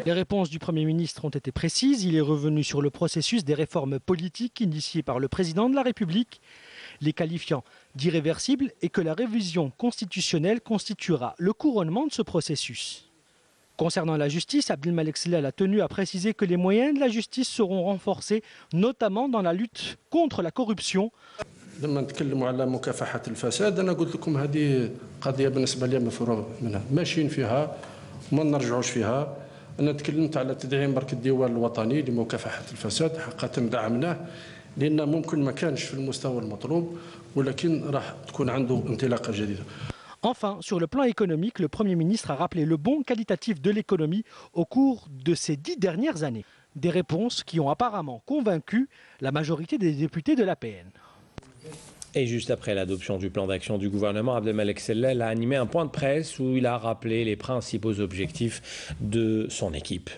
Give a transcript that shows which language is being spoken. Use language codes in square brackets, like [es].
[fr] Les réponses du Premier ministre ont été précises. Il est revenu sur le processus des réformes politiques initiées par le président de la République, les qualifiant d'irréversibles et que la révision constitutionnelle constituera le couronnement de ce processus. Concernant la justice, Abdelmalek Sellel a tenu à préciser que les moyens de la justice seront renforcés, notamment dans la lutte contre la corruption. [ar] لما نتكلموا على مكافحة الفساد أنا قلت لكم هذه قضية بالنسبة لي مفروغ منها ماشيين فيها وما نرجعوش فيها. أنا تكلمت على تدعيم برك الديوان الوطني لمكافحة الفساد حقا دعمناه لأن ممكن ما كانش في المستوى المطلوب ولكن راح تكون عنده انطلاقة جديدة. [fr] Enfin, sur le plan économique, le Premier ministre a rappelé le bond qualitatif de l'économie au cours de ces 10 dernières années. Des réponses qui ont apparemment convaincu la majorité des députés de l'APN. Et juste après l'adoption du plan d'action du gouvernement, Abdelmalek Sellel a animé un point de presse où il a rappelé les principaux objectifs de son équipe.